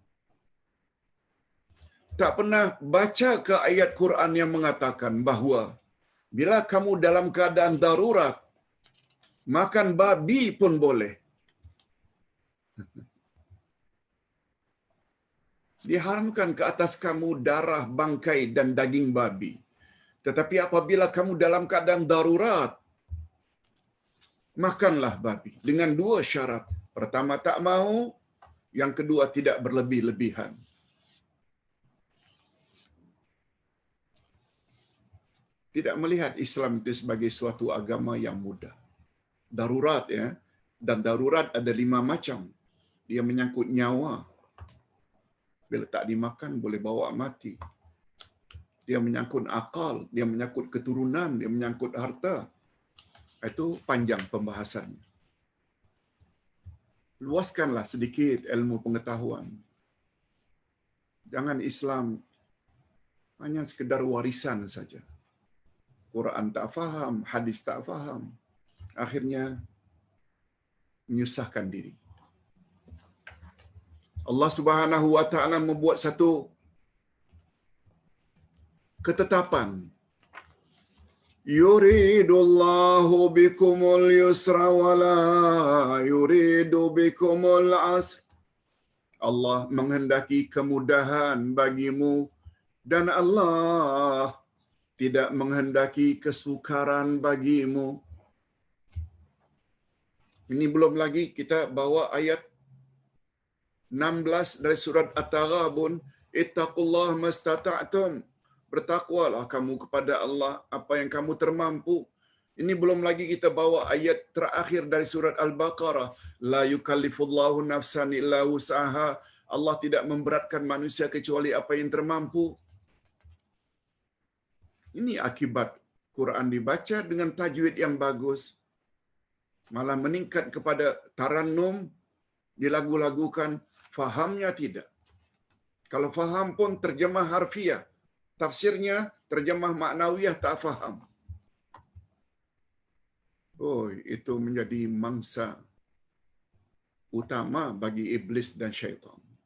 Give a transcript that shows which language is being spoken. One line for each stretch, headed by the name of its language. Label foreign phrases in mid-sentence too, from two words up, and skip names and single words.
Malay: Tak pernah baca ke ayat Quran yang mengatakan bahawa bila kamu dalam keadaan darurat, makan babi pun boleh. Diharamkan ke atas kamu darah bangkai dan daging babi. Tetapi apabila kamu dalam keadaan darurat, makanlah babi. Dengan dua syarat. Pertama, tak mau. Yang kedua, tidak berlebih-lebihan. Tidak melihat Islam itu sebagai suatu agama yang mudah. Darurat ya. Dan darurat ada 5 macam. Dia menyangkut nyawa. Bila tak dimakan, boleh bawa mati. Dia menyangkut akal, dia menyangkut keturunan, dia menyangkut harta. Itu panjang pembahasannya. Luaskanlah sedikit ilmu pengetahuan. Jangan Islam hanya sekedar warisan saja. Quran tak faham, hadis tak faham. Akhirnya menyusahkan diri. Allah
Arabic: سبحانه وتعالى
Malay: membuat satu ketetapan.
Arabic: يريد الله بكم اليسر ولا يريد بكم العسر.
Malay: Allah menghendaki kemudahan bagimu dan Allah tidak menghendaki kesukaran bagimu. Ini belum lagi kita bawa ayat 16 dari surat At-Taghabun,
Arabic: اتقوا الله ما استطعتم.
Malay: Bertakwalah kamu kepada Allah apa yang kamu termampu. Ini belum lagi kita bawa ayat terakhir dari surat Al-Baqarah,
Arabic: لا يكلف الله نفسا إلا وسعها.
Malay: Allah tidak memberatkan manusia kecuali apa yang termampu. Ini akibat Quran dibaca dengan tajwid yang bagus, malah meningkat kepada tarannum, dilagu-lagukan, fahamnya tidak. Kalau faham pun terjemah harfiah, tafsirnya terjemah maknawiyah tak faham. Oh, itu menjadi mangsa utama bagi iblis dan syaitan.